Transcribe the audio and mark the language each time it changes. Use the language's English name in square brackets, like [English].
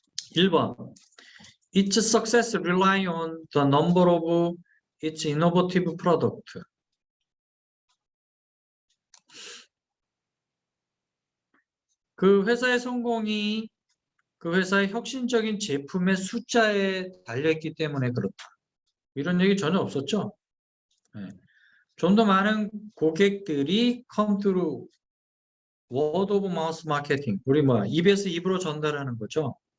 [English] (1번) Its success rely on the number of its innovative product. [Korean] 그 회사의 성공이 그 회사의 혁신적인 제품의 숫자에 달려있기 때문에 그렇다. 이런 얘기 전혀 없었죠? 네. 좀 더 많은 고객들이 [English] come through word of mouth marketing. [Korean] 우리 입에서 입으로 전달하는 거죠.